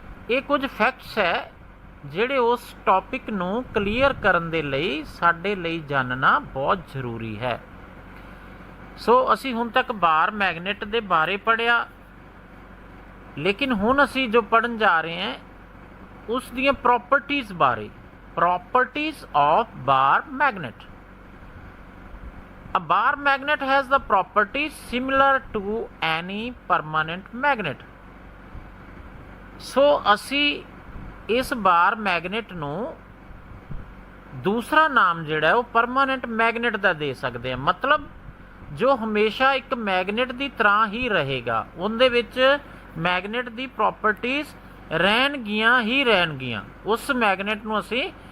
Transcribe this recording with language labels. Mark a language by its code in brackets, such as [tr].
[pa] ਇਹ ਕੁਝ ਫੈਕਟਸ ਹੈ ਜਿਹੜੇ ਉਸ ਟੌਪਿਕ ਨੂੰ ਕਲੀਅਰ ਕਰਨ ਦੇ ਲਈ ਸਾਡੇ ਲਈ ਜਾਣਨਾ ਬਹੁਤ ਜ਼ਰੂਰੀ ਹੈ। ਸੋ ਅਸੀਂ ਹੁਣ ਤੱਕ ਬਾਰ ਮੈਗਨੇਟ ਦੇ ਬਾਰੇ ਪੜ੍ਹਿਆ, ਲੇਕਿਨ ਹੁਣ ਅਸੀਂ ਜੋ ਪੜ੍ਹਨ ਜਾ ਰਹੇ ਹਾਂ ਉਸ ਦੀਆਂ ਪ੍ਰੋਪਰਟੀਜ਼ ਬਾਰੇ, properties of bar magnet. [en] A bar magnet has the properties similar to any permanent magnet. [pa] ਸੋ ਅਸੀਂ ਇਸ ਬਾਰ ਮੈਗਨੇਟ ਨੂੰ ਦੂਸਰਾ ਨਾਮ ਜਿਹੜਾ ਉਹ ਪਰਮਾਨੈਂਟ ਮੈਗਨੇਟ ਦਾ ਦੇ ਸਕਦੇ ਹਾਂ। ਮਤਲਬ ਜੋ ਹਮੇਸ਼ਾ ਇੱਕ ਮੈਗਨੇਟ ਦੀ ਤਰ੍ਹਾਂ ਹੀ ਰਹੇਗਾ, ਉਹਦੇ ਵਿੱਚ ਮੈਗਨੇਟ ਦੀ ਪ੍ਰੋਪਰਟੀਜ਼ ਰਹਿਣਗੀਆਂ ਹੀ ਰਹਿਣਗੀਆਂ। ਉਸ ਮੈਗਨੇਟ ਨੂੰ ਅਸੀਂ